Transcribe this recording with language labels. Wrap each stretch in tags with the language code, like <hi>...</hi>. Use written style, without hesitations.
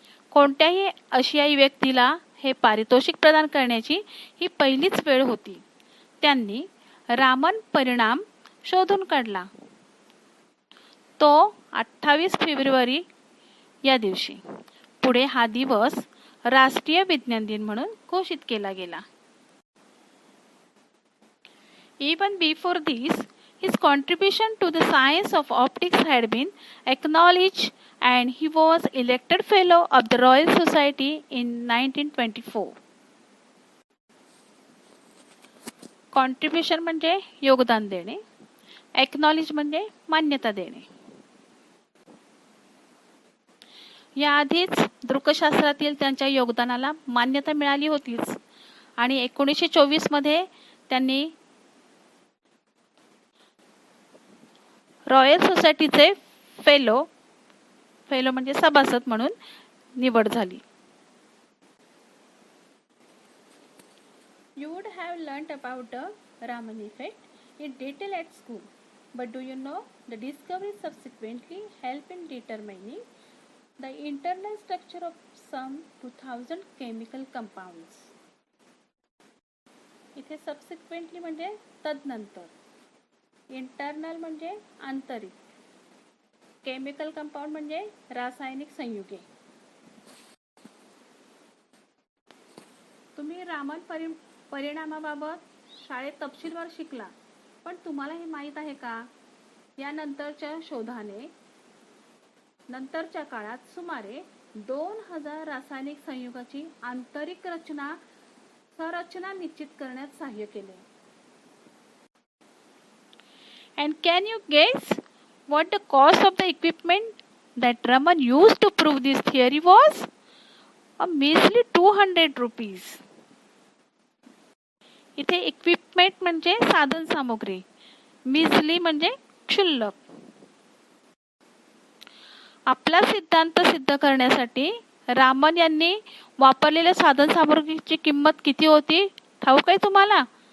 <mr>कोणत्याही आशियाई व्यक्तीला हे पारितोषिक प्रदान करण्याची ही पहिलीच वेळ होती. त्यांनी रामन परिणाम शोधून काढला. तो 28 फेब्रुवारी या दिवशी. पुढे हा दिवस राष्ट्रीय विज्ञान दिन म्हणून घोषित केला गेला.</mr> <en>Even before this, his contribution to the science of optics had been acknowledged and he was elected fellow of the Royal Society in 1924.</en> <mr>Contribution म्हणजे योगदान देणे, एक्नॉलेज म्हणजे मान्यता देणे. याआधीच दृकशास्त्रातील त्यांच्या योगदानाला मान्यता मिळाली होतीच आणि 1924 मध्ये त्यांनी रॉयल सोसायटीचे फेलो म्हणजे सभासद म्हणून निवड झाली.</mr> <en>You would have learnt about the Raman effect in detail at school, but do you know the discoveries subsequently help in determining the internal structure of some 2000 chemical compounds.</en> <mr>इथे subsequently म्हणजे तदनंतर, internal म्हणजे आंतरिक, chemical compound म्हणजे रासायनिक संयुगे. तुम्ही रामन परिणामाबाबत शाळेत तपशीलवार शिकला, पण तुम्हाला हे माहीत आहे का, यानंतरच्या शोधाने नंतरच्या काळात सुमारे 2000 रासायनिक संयुगाची आंतरिक संरचना निश्चित करण्यात सहाय्य केले.</mr> <en>And can you guess what the cost of the equipment that Raman used to prove this theory was? A measly 200 rupees.</en> <mr>इथे इक्विपमेंट म्हणजे साधन सामुग्री, मिजली म्हणजे क्षुल्लक. आपला सिद्धांत सिद्ध करण्यासाठी रामन यांनी वापरलेल्या साधन सामुग्रीची किंमत किती होती ठाऊक आहे तुम्हाला?</mr>